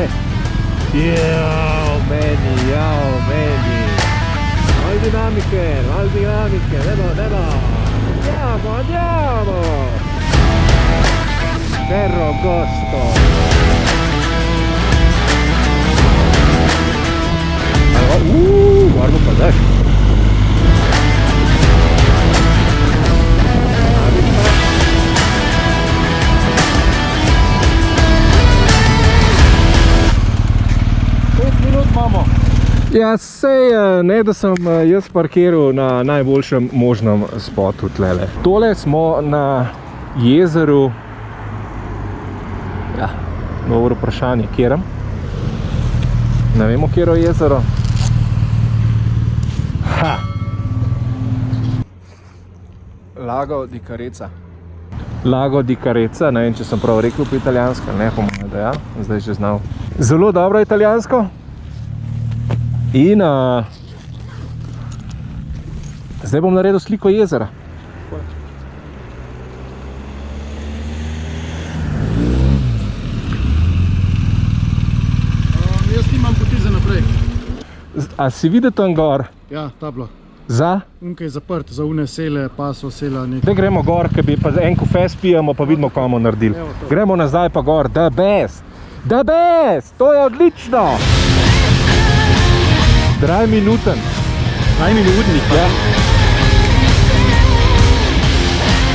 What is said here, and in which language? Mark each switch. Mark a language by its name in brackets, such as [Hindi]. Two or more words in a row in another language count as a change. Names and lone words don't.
[Slovenian] Jao, meni. Malo dinamike, nebo. [Italian] Andiamo! Ferro Agosto. [Slovenian] Guarda pa daj. Ja, sej, ne da sem jaz parkiral na najboljšem možnem spotu tlele. Tole smo na jezeru, ja, dobro vprašanje, kjerem? Ne vemo, kjero je jezero. Lago di Carezza. Lago di Carezza, ne vem, če sem prav rekel po italijansko, ne, po mojem, da ja, zdaj že znal. Zelo dobro italijansko. In zdaj bom naredil sliko jezera. Jaz nimam poti za naprej. A si videl tam gor? Ja, tabla. Za? Unka je zaprt, za une sele, paso, sela, nekaj. Zdaj gremo gor, ker bi pa en kofe spijemo, pa vidimo, kaj bomo naredili. Gremo nazaj pa gor, [English] the best! The best! [Slovenian] To je odlično! [German] Draj minuten. [Slovenian] 3 minuten, Ja.